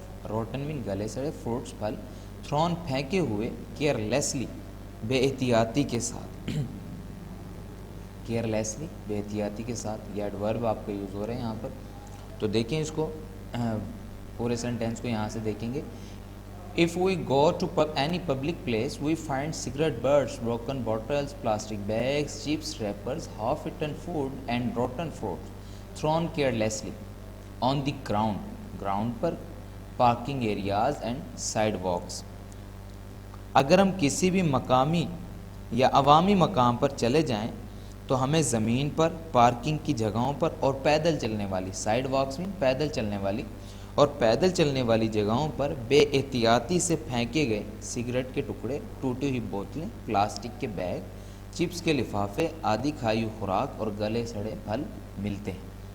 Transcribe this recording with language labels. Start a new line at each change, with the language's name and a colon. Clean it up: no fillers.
Urdu: روٹن مین گلے سڑے, فروٹس پھل, تھرون پھینکے ہوئے, کیئر لیسلی بے احتیاطی کے ساتھ, کیئر لیسلی بے احتیاطی کے ساتھ, یہ ایڈورب آپ کا یوز ہو رہا ہے یہاں پر. تو دیکھیں اس کو پورے سینٹینس کو یہاں سے دیکھیں گے.
English: If we go to any public place, we find cigarette butts, broken bottles, plastic bags, chips wrappers, half-eaten food, and rotten fruits thrown carelessly on the ground پر, parking areas and sidewalks.
Urdu: اگر ہم کسی بھی مقامی یا عوامی مقام پر چلے جائیں تو ہمیں زمین پر, پارکنگ کی جگہوں پر, اور پیدل چلنے والی, سائیڈ واکس میں پیدل چلنے والی, اور پیدل چلنے والی جگہوں پر بے احتیاطی سے پھینکے گئے سگریٹ کے ٹکڑے, ٹوٹی ہوئی بوتلیں, پلاسٹک کے بیگ, چپس کے لفافے, آدھی کھائی ہوئی خوراک, اور گلے سڑے پھل ملتے ہیں.